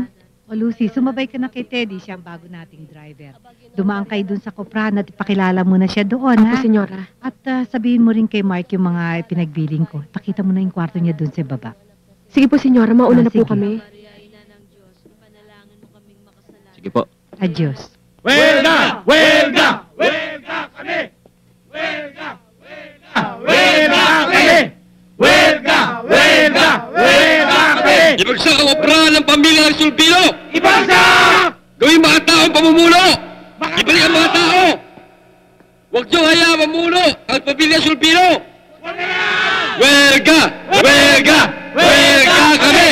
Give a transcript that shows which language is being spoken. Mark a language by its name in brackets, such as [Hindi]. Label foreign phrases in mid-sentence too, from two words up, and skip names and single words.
[Filipino] O, Lucy, sumabay ka na kay Teddy, siya ang bago nating driver. Dumaan kayo dun sa Kopran at ipakilala mo na siya doon, Opo, ha? senyora. At sabihin mo rin kay Mark yung mga pinagbiling ko. Pakita mo na yung kwarto niya dun sa baba. Sige po, senyora, mauna na po sige. kami. Sige po. Adios. Huelga! Huelga! Huelga kami! Huelga! Huelga! Huelga kami! Huelga! Huelga! Huelga kami! Ibagsak ang operahan ng pamilya ng Sulpino! Ibagsak! Gawing mga taong pamumuno! Ibalik ang mga tao! Huwag niyo hayaan mamuno ang pamilya Sulpino! Huelga! Huelga! Huelga kami!